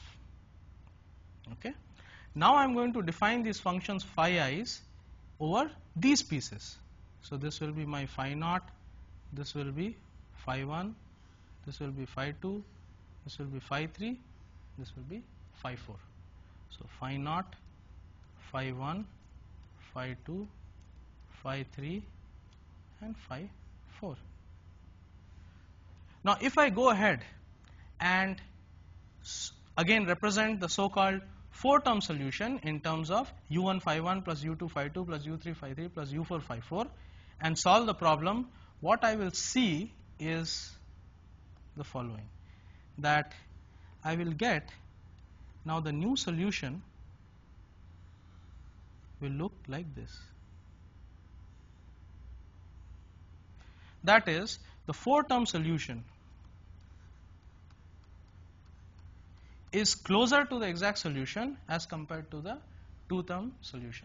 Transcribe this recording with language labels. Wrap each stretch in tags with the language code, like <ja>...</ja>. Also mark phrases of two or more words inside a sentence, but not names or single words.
<en>Okay. Now I am going to define these functions phi i's over these pieces. So this will be my phi naught, this will be phi 1, this will be phi 2, this will be phi 3, this will be phi 4. So phi naught, phi 1, phi 2, phi 3 and phi 4. Now if I go ahead and again represent the so-called 4-term solution in terms of u1 phi 1 plus u2 phi 2 plus u3 phi 3 plus u4 phi 4 and solve the problem, what I will see is the following, that I will get now the new solution will look like this. That is, the 4-term solution is closer to the exact solution as compared to the 2-term solution.</en>